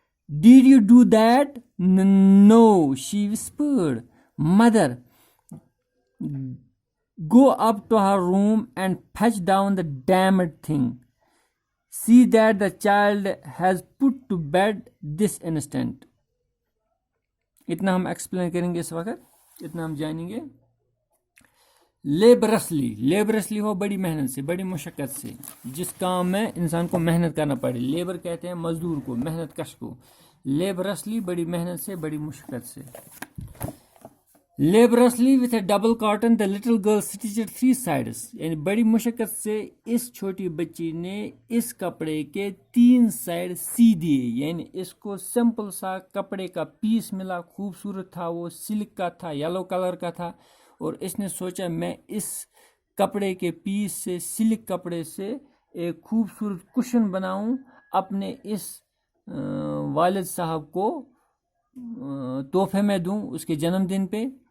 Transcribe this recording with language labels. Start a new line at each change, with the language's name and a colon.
English: Did you do that? No, she whispered. Mother, go up to her room and fetch down the damned thing. See that the child has put to bed this instant.
Hindi: इतना हम explain करेंगे इस वक्त, इतना हम जानेंगे.
English: laboriously
Hindi: हो बड़ी मेहनत से, बड़ी मुशक्क़त से. जिस काम में इंसान को मेहनत करना पड़े, लेबर कहते हैं मजदूर को, मेहनत कश को.
English: laboriously
Hindi: बड़ी मेहनत से, बड़ी मुशक्क़त से.
English: Laboriously with a double cotton, the little girl stitched 3 sides.
Hindi: यानी बड़ी मुशक्क़त से इस छोटी बच्ची ने इस कपड़े के 3 साइड सी दिए. यानी इसको सिंपल सा कपड़े का पीस मिला, खूबसूरत था, वो सिल्क का था, येलो कलर का था, और इसने सोचा मैं इस कपड़े के पीस से, सिल्क कपड़े से एक खूबसूरत कुशन बनाऊं, अपने इस वालिद साहब को तोहफे में दूं उसके जन्मदिन पे.